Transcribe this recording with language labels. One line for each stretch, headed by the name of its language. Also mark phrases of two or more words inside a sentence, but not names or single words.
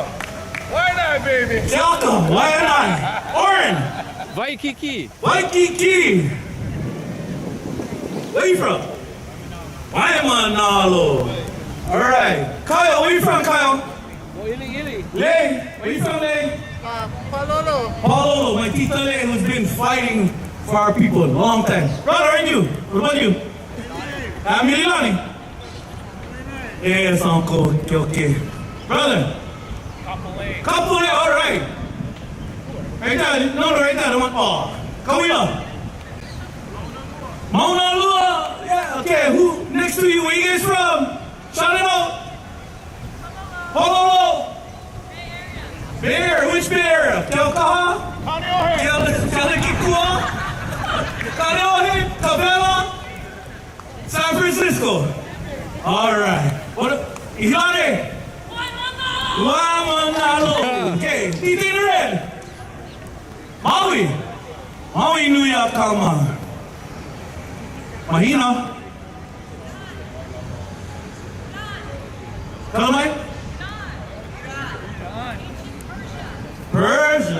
English: Waianae, baby. Jalka, Waianae. Oren. Waikiki. Waikiki. Where you from? Waimanalo. All right. Kyle, where you from, Kyle? Ili. Lei. Where you from, Lei? Palolo. Palolo, my Tita Lei, who's been fighting for our people a long time. Brother, and you? What about you? Mililani. Yes, Uncle. Okay. Brother. Kapule, all right. Right there. No, right there. The one. Oh. Kawila. Mauna Lua. Yeah, okay. Who next to you? Where you guys from? Shout it out. Honolulu. Bay Area. Which Bay Area? Keaukaha? Kalikikua? Kaneohe? Cabela? San Francisco. All right. What? Iulai? Waimanalo. Okay. Tita in the red. Maui. Maui Nui Akama. Mahina. Kalamai? Persia.